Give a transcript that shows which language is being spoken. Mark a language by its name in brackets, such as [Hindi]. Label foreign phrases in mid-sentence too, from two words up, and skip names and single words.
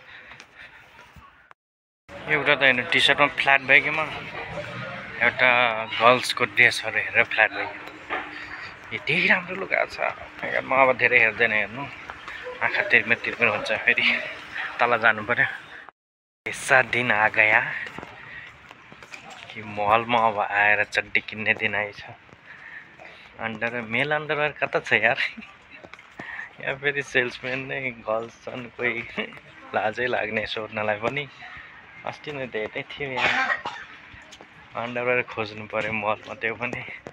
[Nepali] एउटा त हेर्नु टी सर्टमा फ्ल्याट भयो कि म, एउटा गर्ल्सको ड्रेसहरू हेरेर फ्ल्याट भयो। यति राम्रो लुगा छ, म अब धेरै हेर्दैन, हेर्नु आँखा तिर्मिर हुन्छ। फेरि तल जानु पर्यो। [Hindi] ऐसा दिन आ गया कि [Nepali] मलमा अब आएर चड्डी किन्ने दिन आइछ। [English] male underwear [Nepali] कता छ यार यहाँ फेरि सेल्सम्यान नै गर्ल्स छन् कोही लाजै लाग्ने सोध्नलाई पनि अस्ति नै धेरै थियो यहाँ अन्डरवेयर खोज्नु पर्यो मलमा त्यो पनि